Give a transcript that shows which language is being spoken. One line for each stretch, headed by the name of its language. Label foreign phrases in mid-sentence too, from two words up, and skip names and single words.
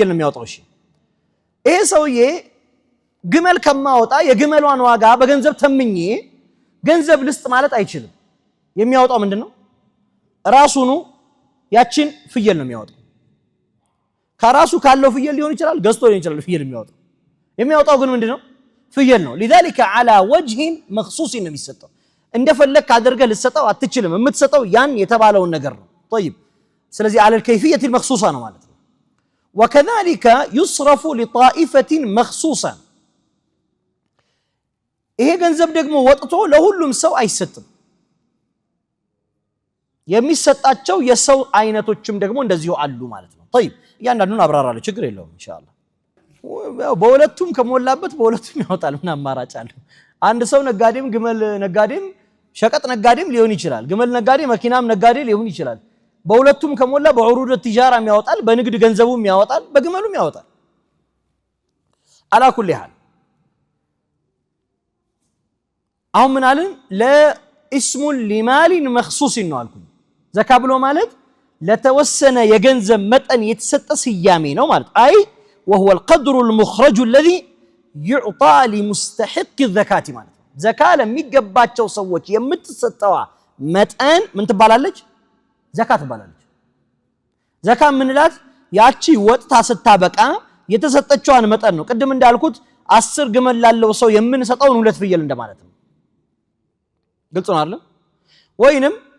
Amharic: ነው የሚያወጣው እሺ ይሄ ሰውዬ ግመል ከማወጣ የግመሏን ዋጋ በገንዘብ ተምኜ ገንዘብ ልስጥ ማለት አይችልም የሚያወጣው ምንድነው ራሱኑ ያችን ፍየል ነው የሚያወጣው ከራሱ ካለው ፍየል ሊሆን ይችላል ገዝቶ ሊሆን ይችላል ፍየል የሚያወጣው ግን ምንድነው ፍየል ነው
Arabic: لذلك على وجه مخصوص
Amharic: ነው የሚሰጠው እንደፈለክ አድርገህ ልትሰጠው አትችልም የምትሰጠው ያን የተባለውን ነገር ነው طيب ስለዚህ
Arabic: على الكيفيه المخصوصه
Amharic: ነው ማለት ነው
Arabic: وكذلك يصرف لطائفه مخصوصه
Amharic: ይሄ ገንዘብ ደግሞ ወጥቶ ለሁሉም ሰው አይሰጥም የሚሰጣቸው የሰው አይነቶችም ደግሞ እንደዚሁ አሉ ማለት ነው طيب ያንዳንዱን አብራራለሁ ችግር የለውም
Arabic: إن شاء الله
Amharic: በሁለቱም ከሞላበት በሁለቱም ያወጣል ምን አማራጭ አለ አንድ ሰው ነጋዴም ግመል ነጋዴም ሸቀጥ ነጋዴም ሊሆን ይችላል ግመል ነጋዴ መኪናም ነጋዴ ሊሆን ይችላል በሁለቱም ከሞላ
Arabic: بعروض التجاره
Amharic: ያወጣል በንግድ ገንዘቡም ያወጣል በግመሉም ያወጣል
Arabic: على كل حال
Amharic: አሁን ምን አለን
Arabic: لاسم لمال مخصوص
Amharic: ነው አልኩኝ ዘካ ብሎ ማለት ለተወሰነ የገንዘብ መጠን የተሰጠ ስያሜ ነው ማለት አይ
Arabic: وهو القدر المخرج الذي يعطى لمستحق الزكاه
Amharic: ማለት ዘካ ለሚገባቸው ሰዎች የምትሰጠዋ መጠን ምን ትባላለች ዘካ ትባላለች ዘካ ምንላት ያቺ ወጥታ ስታበቃ የተሰጠችዋን መጠን ነው ቅድም እንዳልኩት 10 ግመል ላለው ሰው የምንሰጠውን ሁለት ፍየል እንደማለት ነው ግልጽ ነው አይደል ወይንም